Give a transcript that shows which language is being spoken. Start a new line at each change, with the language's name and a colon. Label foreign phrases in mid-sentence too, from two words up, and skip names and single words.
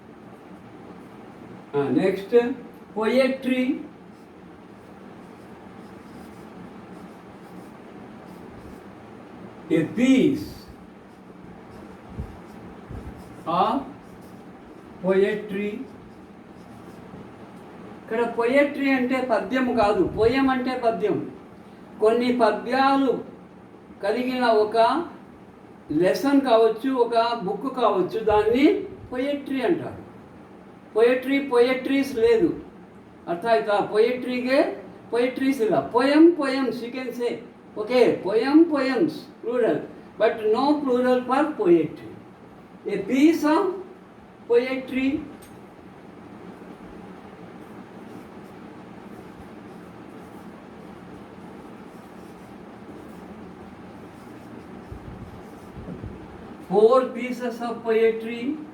English: Next, poetry. A piece of poetry.
Telugu: ఇక్కడ పొయట్రీ అంటే పద్యం కాదు, పోయం అంటే పద్యం. కొన్ని పద్యాలు కలిగిన ఒక లెసన్ కావచ్చు, ఒక బుక్ కావచ్చు, దాన్ని పొయట్రీ అంటారు. पोएट्रीस లేదు,
Kannada: ಅರ್ಥ ಆಯ್ತಾ? ಪೋಯೆಟ್ರಿಗೆ ಪೋಯೆಟ್ರೀಸ್ ಇಲ್ಲ.
English: poems you can say, okay, poems plural, but no plural for poetry. A piece of poetry. Four pieces of poetry.